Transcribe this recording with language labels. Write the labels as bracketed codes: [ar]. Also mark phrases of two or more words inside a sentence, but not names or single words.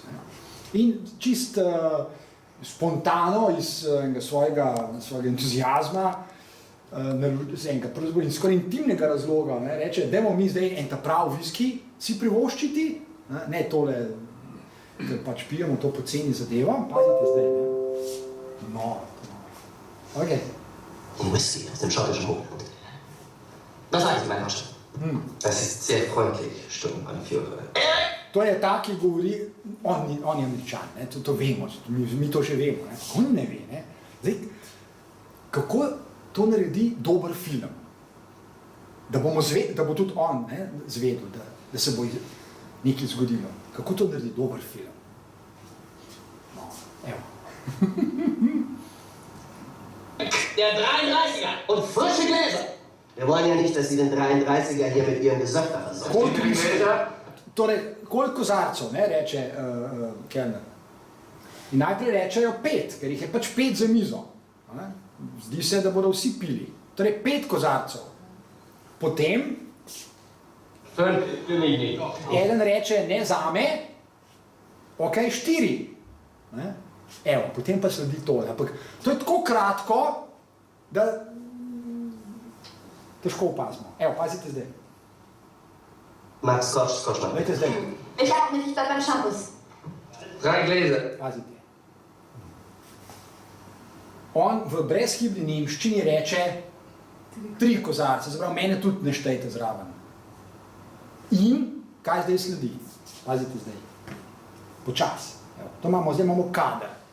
[sl] In čist spontano iz svojega entuzijazma, in skoraj intimnega razloga, reče, dajmo mi zdaj en ta prav viski si privoščiti, ne tole, ker pač pijemo to poceni zadevo, pazite zdaj, no. Ok. [de] Ein Whisky aus dem schottischen Hochland. Was sagen Sie, mein Herrschaft? Das ist sehr freundlich, Sturmanführer. [sl] To je ta, ki govori, on je Američan, ne? To vemo, mi to že vemo. Ne? On ne ve. Ne? Zdaj, kako to naredi dober film? Da bo tudi on zvedel, da se bo nekaj zgodilo. Kako to naredi dober film? No, evo. [de] Der 33er und frische Gläser. Wir wollen ja nicht, dass Sie den 33er hier mit Ihrem Gesöfter versorgen. [sl] Torej, koliko kozarcev, ne, reče kelner. In najprej rečejo 5, ker jih je pač 5 za mizo. Ne? Zdi se, da bodo vsi pili. Torej, 5 kozarcev. Potem eden reče ne zame, ok, 4. Ne? Evo, potem pa sledi tole. Ampak to je tako kratko, da težko opazimo. Evo, pazite zdaj. Max Koschmann. Glejte zdaj. [de] Ich habe mich da beim Shampoos. 3 Gläser. [sl] Pazite. On v brezhibni nemščini reče 3 kozarce, zaprav mene tudi ne štejte zraven. In kaj zdaj sledi? Pazite zdaj. Počas. Zdaj imamo kader.